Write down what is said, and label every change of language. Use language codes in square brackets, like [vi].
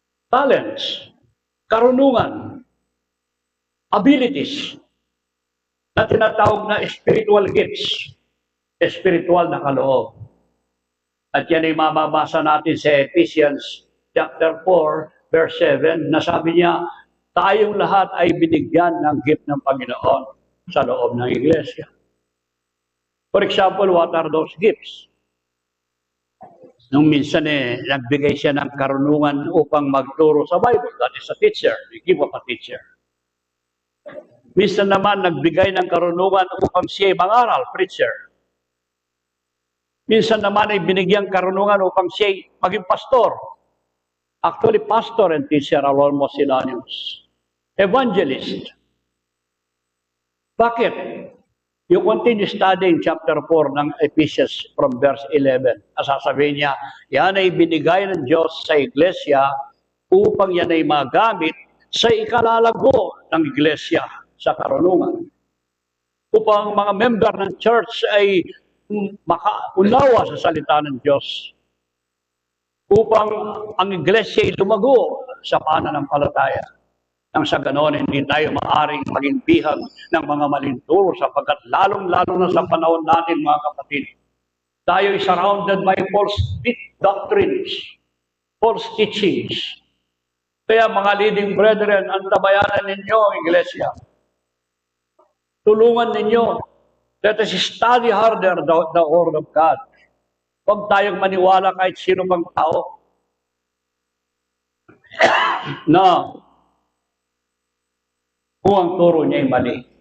[tl] Talents, karunungan, abilities, na tinatawag na spiritual gifts, spiritual na kaloob. At yan ay mababasa natin sa Ephesians chapter 4, verse 7, na sabi niya, tayong lahat ay binigyan ng gift ng Panginoon sa loob ng iglesia. [en] For example, what are those gifts? [tl] Nung minsan nagbigay siya ng karunungan upang magturo sa Bible. [en] That is a teacher. [tl] The gift of a teacher. Minsan naman nagbigay ng karunungan upang siya mangaral, preacher. Minsan naman ay binigyang karunungan upang siya maging pastor. [en] Actually, pastor and teacher are almost synonymous. Evangelist. Bakit? You continue studying chapter 4 ng Ephesians from verse 11. [tl] Sasabihin niya, yan ay binigay ng Diyos sa iglesia upang yan ay magamit sa ikalalago ng iglesia sa karunungan. Upang mga member ng church ay makaunawa sa salita ng Diyos. Upang ang iglesia ay lumago sa pananampalataya. Nang sa ganon, hindi tayo maaaring maging bihag ng mga maling turo sapagkat lalong-lalo na sa panahon natin, mga kapatid, tayo ay [en] surrounded by false doctrines, false teachings. [tl] Kaya mga leading brethren, antabayanan ninyo ang iglesia. Tulungan ninyo. [en] Let us study harder the Word of God. [tl] Huwag tayong maniwala kahit sino pang tao na kung ang turo niya ay mali.